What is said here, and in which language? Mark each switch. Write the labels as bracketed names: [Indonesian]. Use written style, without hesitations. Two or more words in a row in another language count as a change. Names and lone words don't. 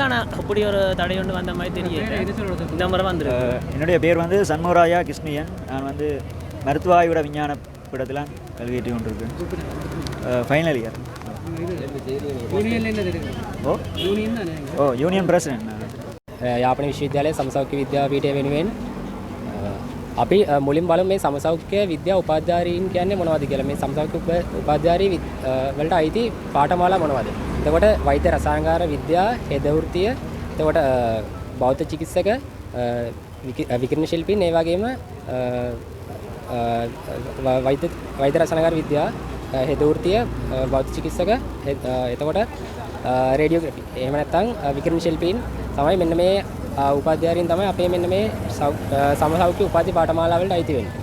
[Tamil] ஆனால் அப்படி ஒரு தடை ஒன்று வந்த மாதிரி தெரியும். இந்த முறை வந்து என்னுடைய பேர் வந்து சண்முகராயா கிருஷ்ணியன். நான் வந்து மருத்துவ ஆய்வுட விஞ்ஞான பீடத்தில் கல்வி கட்டி கொண்டிருக்கேன். [English] Final year. Union president. [Sinhala] යාපන විශ්වවිද්‍යාලයේ සමසෞඛ්‍ය විද්‍යා පීඨය වෙනුවෙන් අපි මුලින් බලමු මේ සමසෞඛ්‍ය විද්‍යා උපාධ්‍යාරීන් කියන්නේ මොනවද කියලා. මේ සමසෞඛ්‍ය උපාධ්‍යාරී වලට අයිති පාඨමාලා මොනවද? එතකොට වෛද්‍ය රසායනකාර විද්‍යා, හෙද වෘත්තිය, එතකොට බෞද්ධ චිකිත්සක විකිරණ ශිල්පීන් ඒ වගේම වෛද්‍ය රසායනික විද්‍යාව හෙද වෘත්තිය බෞද්ධ චිකිත්සක එතකොට රේඩියෝග්‍රැෆි එහෙම නැත්නම් විකිරණ ශිල්පීන් තමයි මෙන්න මේ උපාධ්‍යාරීන් තමයි අපේ මෙන්න මේ සමසෞඛ්‍ය උපාධි පාඨමාලා වලට අයිති වෙන්නේ.